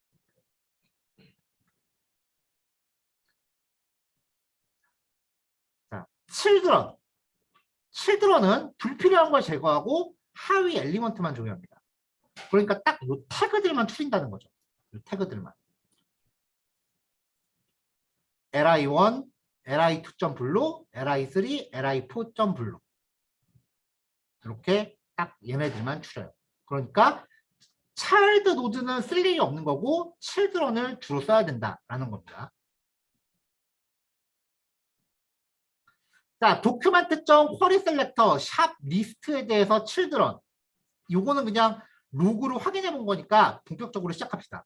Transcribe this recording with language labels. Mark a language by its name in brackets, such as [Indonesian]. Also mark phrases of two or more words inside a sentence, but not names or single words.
[Korean] 자, 칠드런은 불필요한 걸 제거하고 하위 엘리먼트만 조회합니다. 그러니까 딱 이 태그들만 추린다는 거죠. 이 태그들만. li1, li2.blue, li3, li4.blue 이렇게 딱 얘네들만 추려요. 그러니까 차일드 노드는 쓸 일이 없는 거고 칠드런을 주로 써야 된다라는 겁니다. 자, 도큐멘트.쿼리 셀렉터 샵 리스트에 대해서 칠드런 요거는 그냥 로그로 확인해 본 거니까 본격적으로 시작합시다.